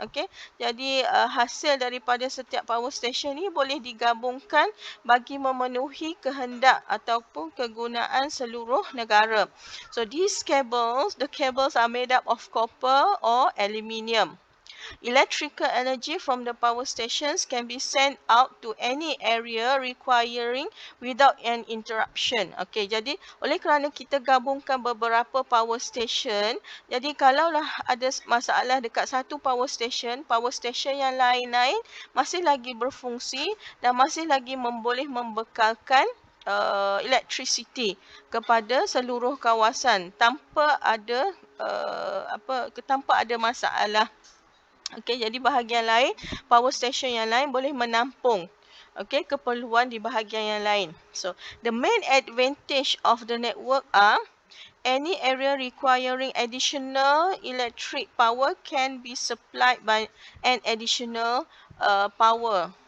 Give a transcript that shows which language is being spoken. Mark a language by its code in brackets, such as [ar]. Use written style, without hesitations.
[ms] Okay, jadi hasil daripada setiap power station ni boleh digabungkan bagi memenuhi kehendak ataupun kegunaan seluruh negara. [en] So these the cables are made up of copper or aluminium. Electrical energy from the power stations can be sent out to any area requiring without an interruption. [ms] Okey, jadi oleh kerana kita gabungkan beberapa power station, jadi kalaulah ada masalah dekat satu power station yang lain-lain masih lagi berfungsi dan masih lagi boleh membekalkan electricity kepada seluruh kawasan tanpa ada masalah. Okey, jadi bahagian lain, power station yang lain boleh menampung keperluan di bahagian yang lain. [en] So, the main advantage of the network are any area requiring additional electric power can be supplied by an additional power.